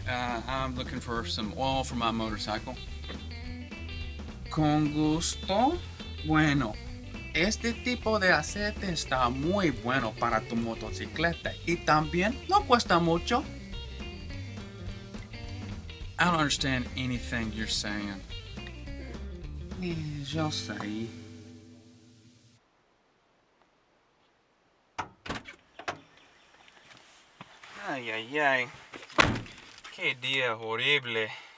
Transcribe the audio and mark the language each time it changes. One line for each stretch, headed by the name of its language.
English: I'm looking for some oil for my motorcycle.
Spanish: Con gusto. Bueno, este tipo de aceite está muy bueno para tu motocicleta y también no cuesta mucho.
English: I don't understand anything you're saying.
Spanish: Yo sé. Ay, ay, ay. Qué día horrible.